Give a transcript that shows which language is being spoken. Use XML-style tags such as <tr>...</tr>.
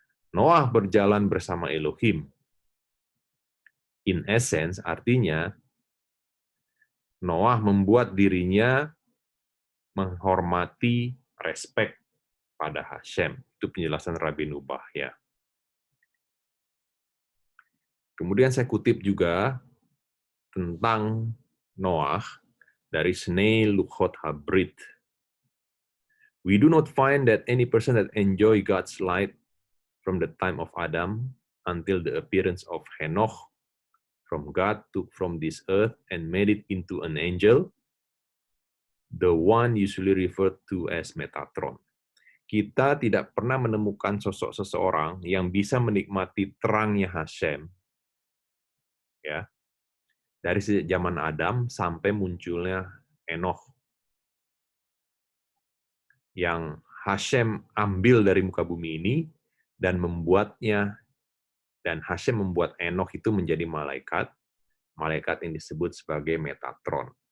<id>Noah berjalan bersama Elohim.</id> <en>In essence,</en> <id>artinya, Noah membuat dirinya menghormati, respect pada Hashem. Itu penjelasan Rabbeinu Bahya. Kemudian saya kutip juga tentang Noah dari Snei Luchot Habrit.</id> <en>We do not find that any person that enjoy God's light from the time of Adam until the appearance of Henoch from God took from this earth and made it into an angel, the one usually referred to as Metatron.</en> <id>Kita tidak pernah menemukan sosok seseorang yang bisa menikmati terangnya Hashem, ya, dari sejak zaman Adam sampai munculnya Enoch, yang Hashem ambil dari muka bumi ini dan membuatnya, dan Hashem membuat Enoch itu menjadi malaikat yang disebut sebagai Metatron.</id>